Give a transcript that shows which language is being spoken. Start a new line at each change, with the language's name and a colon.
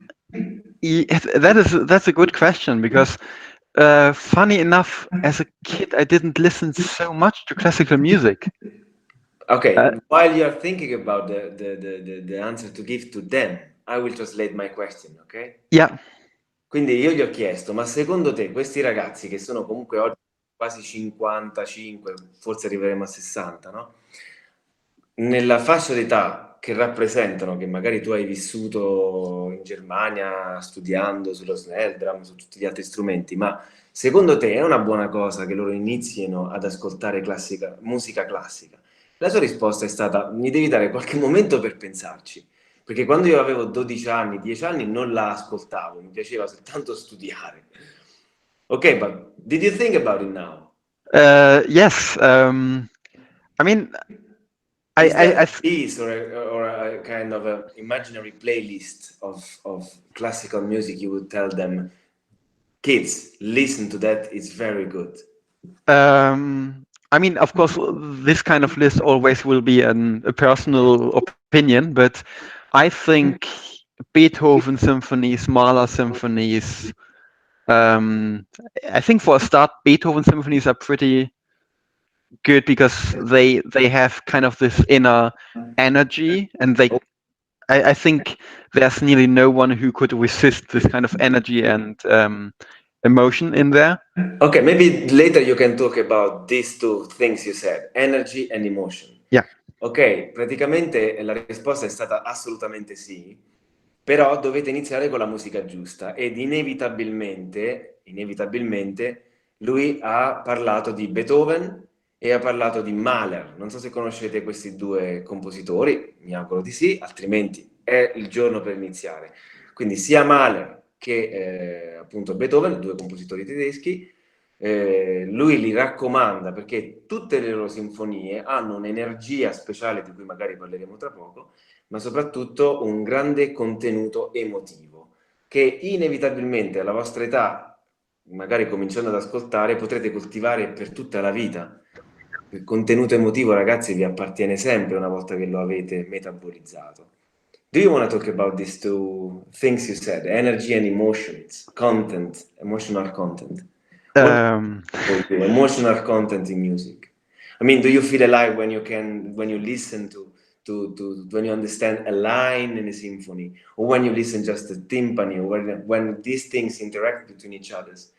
English: That's a good question, because funny enough, as a kid, I didn't listen so much to classical music. Okay, while you're thinking about the answer to give to them, I will translate my question, ok? Yeah.
Italian: Quindi io gli ho chiesto, ma secondo te questi ragazzi, che sono comunque oggi quasi 55, forse arriveremo a 60, no? Nella fascia d'età che rappresentano, che magari tu hai vissuto in Germania studiando sullo snare drum, su tutti gli altri strumenti, ma secondo te è una buona cosa che loro inizino ad ascoltare musica classica? La sua risposta è stata: mi devi dare qualche momento per pensarci, perché quando io avevo 12 anni, 10 anni, non la ascoltavo, mi piaceva soltanto studiare.
English: Ok, but did you think about it now? Yes. Is that a piece or a kind of a imaginary playlist of classical music you would tell them, kids, listen to that, it's very good? Of course, this kind of list always will be a personal opinion, but I think Beethoven symphonies, Mahler symphonies, I think for a start, Beethoven symphonies are pretty good, because they have kind of this inner energy, and I think there's nearly no one who could resist this kind of energy and emotion in there. Okay, maybe later you can talk about these two things you said, energy and emotion. Yeah.
Italian: Ok, praticamente la risposta è stata assolutamente sì, però dovete iniziare con la musica giusta ed inevitabilmente lui ha parlato di Beethoven e ha parlato di Mahler. Non so se conoscete questi due compositori, mi auguro di sì, altrimenti è il giorno per iniziare. Quindi sia Mahler che appunto Beethoven, due compositori tedeschi, lui li raccomanda perché tutte le loro sinfonie hanno un'energia speciale di cui magari parleremo tra poco, ma soprattutto un grande contenuto emotivo che inevitabilmente alla vostra età, magari cominciando ad ascoltare, potrete coltivare per tutta la vita. Il contenuto emotivo, ragazzi, vi appartiene sempre una volta che lo avete metabolizzato.
English: Do you want to talk about these two things you said, energy and emotions, content, emotional content? Emotional content in music. I mean, do you feel alive when you listen to when you understand a line in a symphony, or when you listen just to timpani, or when these things interact between each other?